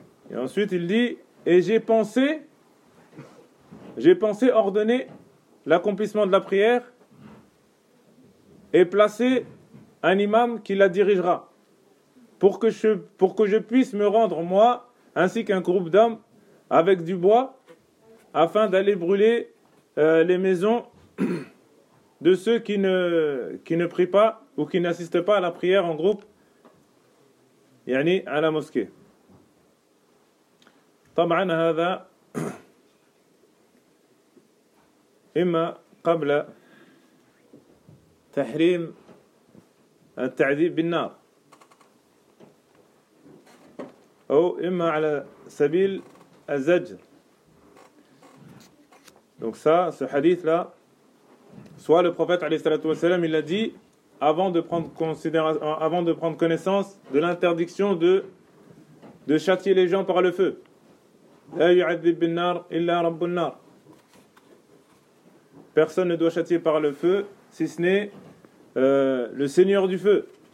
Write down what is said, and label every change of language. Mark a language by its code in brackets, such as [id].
[fr] Et ensuite, il dit: et j'ai pensé ordonner l'accomplissement de la prière et placer un imam qui la dirigera pour que je puisse me rendre, moi, ainsi qu'un groupe d'hommes, avec du bois, afin d'aller brûler les maisons de ceux qui ne prient pas ou qui n'assistent pas à la prière en groupe, yani à la mosquée. [ar] طبعا هذا إما قبل تحريم التعذيب بالنار أو إما على سبيل الزجر. [fr] Donc ça, ce hadith là, soit le prophète [ar] عليه الصلاة والسلام [fr] il l'a dit avant de prendre connaissance de l'interdiction de châtier les gens par le feu. [ar] لا يعذب بالنار إلا رب النار. [fr] Personne ne doit châtier par le feu si ce n'est le Seigneur du feu.